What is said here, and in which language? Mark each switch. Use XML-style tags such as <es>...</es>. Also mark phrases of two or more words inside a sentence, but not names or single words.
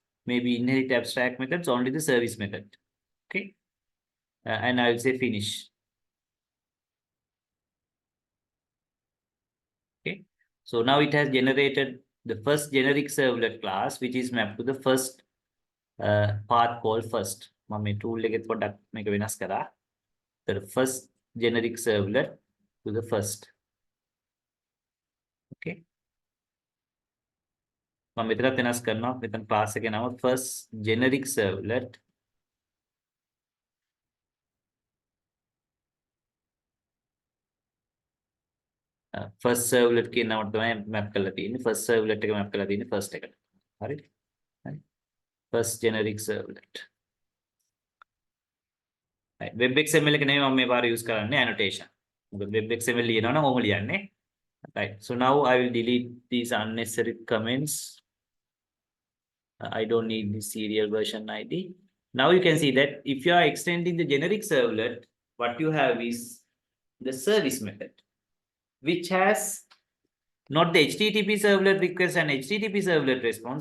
<en>Maybe inherit abstract methods, only the service method. Okay. And I will say finish. Okay. So now it has generated the first generic servlet class, which is mapped to the first path called first.</en> <si>මම tool එකෙත් පොඩ්ඩක් මේක වෙනස් කරා.</si> <en>The first generic servlet to the first.</en> <si>Okay. මම මෙතනත් වෙනස් කරනවා. මෙතන class එකේ නම</si> <en>first generic servlet. First servlet</en> <si>කියන නමට තමයි map කරලා තියෙන්නේ.</si> <en>First servlet</en> <si>එක map කරලා තියෙන්නේ first එකට. හරිද? හරි.</si> <en>First generic servlet. Web XML</en> <si>එක නෙමෙයි මම මේ පාර use කරන්නේ annotation. මොකද</si> <en>web XML</en> <si>ලියනවා නම් ඕම ලියන්නේ.</si> <en>Right. So now I will delete these unnecessary comments. I don't need the serial version ID. Now you can see that if you are extending the generic servlet, what you have is the service method, which has not the HTTP servlet request and HTTP servlet response.</en>